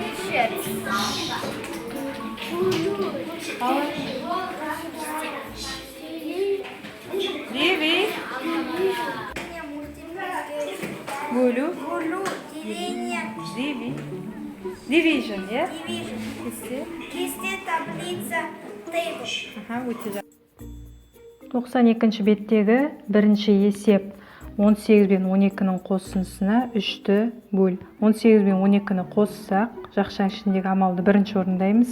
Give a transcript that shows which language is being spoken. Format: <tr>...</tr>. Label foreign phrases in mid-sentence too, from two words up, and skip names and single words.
<kk>Диви. Бөлу.</kk> <ru>Деление. Диви.</ru> <en>Division, ya? Division.</en> <kk>Кесте. Кесте, таблица, table. Аха, өте жақсы. 92-ші беттегі бірінші есеп 18 бен 12-нің қосындысына 3-ті бөл. 18 бен 12-ні қоссақ, жақшаң ішіндегі амалды бірінші орындаймыз.</kk>